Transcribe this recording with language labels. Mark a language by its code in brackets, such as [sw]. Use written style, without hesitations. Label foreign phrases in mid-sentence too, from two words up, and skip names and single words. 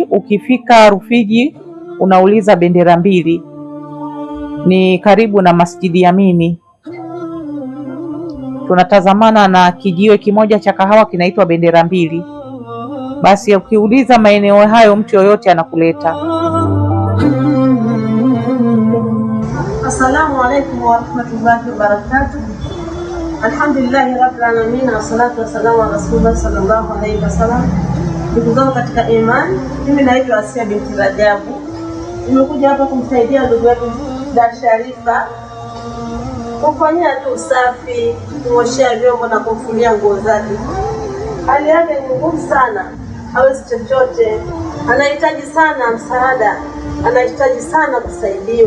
[sw] Ukifika Rufiji unauliza Bendera Mbili, ni karibu na Masjidi Amini. Tunatazamana na kijiwe kimoja cha kahawa kinaitwa Bendera Mbili. Basi ukiuliza maeneo hayo, mtu yoyote anakuleta. [ar] السلام عليكم ورحمة الله وبركاته. الحمد لله رب العالمين والصلاة والسلام على رسول الله صلى الله عليه وسلم. [sw] Ndugu zangu katika imani, mimi naitwa Asia binti Rajabu. Nimekuja hapa kumsaidia ndugu yetu da Sharifa, kumfanyia tu usafi, kumwoshea vyombo na kumfulia nguo zake. Hali yake ni ngumu sana, hawezi chochote, anahitaji sana msaada, anahitaji sana kusaidiwa.